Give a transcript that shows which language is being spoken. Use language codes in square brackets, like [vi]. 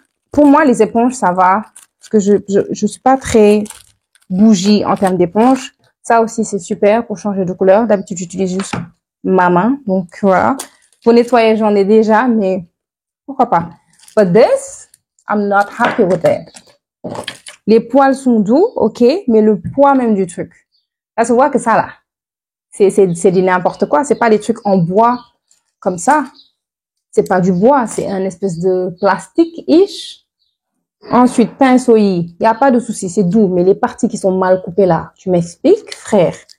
[fr] Pour moi, les éponges, ça va. Parce que je suis pas très bougie en termes d'éponge. Ça aussi, c'est super pour changer de couleur. D'habitude, j'utilise juste ma main. Donc, voilà. Pour nettoyer, j'en ai déjà, mais pourquoi pas. [en] But this, I'm not happy with it. [fr] Les poils sont doux, ok, mais le poids même du truc. Là, se voit que ça, là, c'est du n'importe quoi. C'est pas des trucs en bois comme ça. C'est pas du bois, c'est un espèce de plastique-ish. Ensuite, pinceau, il y a pas de souci, c'est doux, mais les parties qui sont mal coupées là, tu m'expliques, frère.